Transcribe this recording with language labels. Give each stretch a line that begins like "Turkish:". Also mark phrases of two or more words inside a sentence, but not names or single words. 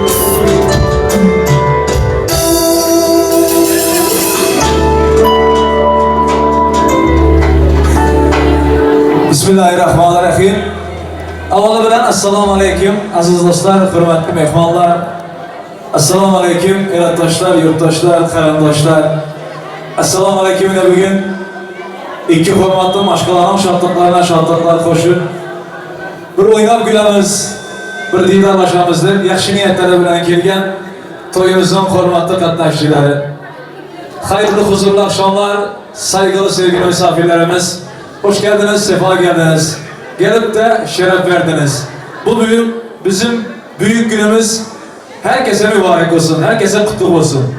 Arabic: Bismillahirrahmanirrahim.
Uzbek: Avvalo bilan
Arabic: السلام عليكم
Uzbek: aziz do'stlar, hurmatli mehmonlar.
Arabic: السلام عليكم
Uzbek: elatdoshlar, yurtdoshlar, qarindoshlar.
Arabic: السلام عليكم.
Uzbek: Bugun ikki hurmatli mashqalarim shodliqlarga shodliqlar qo'shib bir o'ynab kulamiz.
Turkmen: bir diydarlaşamızdır. Yaxşı niyetlere bilen kelgen toyumuzun hormatlı katnaşçıları.
Turkish: Hayırlı huzurlu akşamlar, saygılı sevgili misafirlerimiz. Hoş geldiniz, sefa geldiniz. Gelip de şeref verdiniz. Bu bugün bizim büyük günümüz. Herkese mübarek olsun, herkese kutlu olsun.